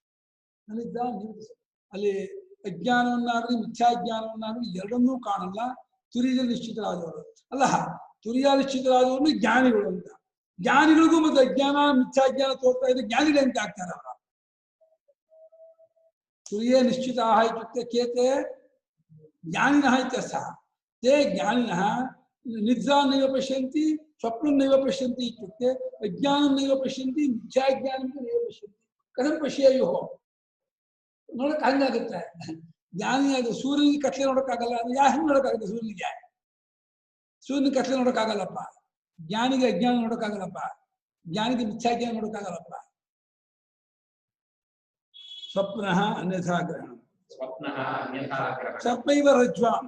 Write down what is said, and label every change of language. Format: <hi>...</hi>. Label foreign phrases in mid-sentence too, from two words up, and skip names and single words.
<kn>ಅಲ್ಲಿ ಅಜ್ಞಾನವನ್ನಾಗಲಿ ಮಿಥ್ಯಾಜ್ಞಾನವನ್ನಾಗಲಿ ಎರಡನ್ನೂ ಕಾಣಲ್ಲ. ತುರಿಯಲ್ಲಿ ನಿಶ್ಚಿತರಾದವರು ಅಲ್ಲ, ತುರಿಯ ನಿಶ್ಚಿತರಾದವರು ಜ್ಞಾನಿಗಳು ಅಂತ. ಜ್ಞಾನಿಗಳಿಗೂ ಮತ್ತೆ ಅಜ್ಞಾನ ಮಿಥ್ಯಾಜ್ಞಾನ ತೋರ್ತಾ ಇದ್ರೆ ಜ್ಞಾನಿಗಳಂತೆ ಆಗ್ತಾರೆ ಅವರ.</kn> <sa>ತುರಿಯ ನಿಶ್ಚಿತ ಇತ್ಯುಕ್ತೆ ಕೇತೆ ಜ್ಞಾನಿನಃ ಇತ್ಯರ್ಥಃ. ತೇ ಜ್ಞಾನಿನಃ ನಿದ್ರಾನ್ನೈವ ಪಶ್ಯಂತಿ ಸ್ವಪ್ನನ್ನೈವ ಪಶ್ಯಂತಿ ಇತ್ಯುಕ್ತೆ ಅಜ್ಞಾನನ್ನೈವ ಪಶ್ಯಂತಿ ಮಿಥ್ಯಾಜ್ಞಾನಂತ ನೈವ ಪಶ್ಯಂತಿ. ಕಥಂ ಪಶ್ಯೇಯುಃ?</sa> <kn>ನೋಡಕ್ ಹಂಗಾಗುತ್ತೆ. ಜ್ಞಾನಿ ಅದು ಸೂರ್ಯನಿಗೆ ಕತ್ಲೆ ನೋಡಕ್ಕಾಗಲ್ಲ, ಅದು ಯಾ ಹೆಂಗ್ ನೋಡಕ್ಕಾಗುತ್ತೆ? ಸೂರ್ಯನಿಗೆ ಕತ್ಲೆ ನೋಡಕ್ಕಾಗಲ್ಲಪ್ಪ. ಜ್ಞಾನಿಗೆ ಅಜ್ಞಾನ ನೋಡಕ್ಕಾಗಲ್ಲಪ್ಪ, ಜ್ಞಾನಿಗೆ ಮಿಥ್ಯಾಜ್ಞಾನ ನೋಡಕ್ಕಾಗಲ್ಲಪ್ಪ.</kn> <sa>ಸ್ವಪ್ನ ಅನ್ಯಥಾ ಗ್ರಹಣ ಸರ್ಪೈವ ರಜ್ವಾಂ.</sa>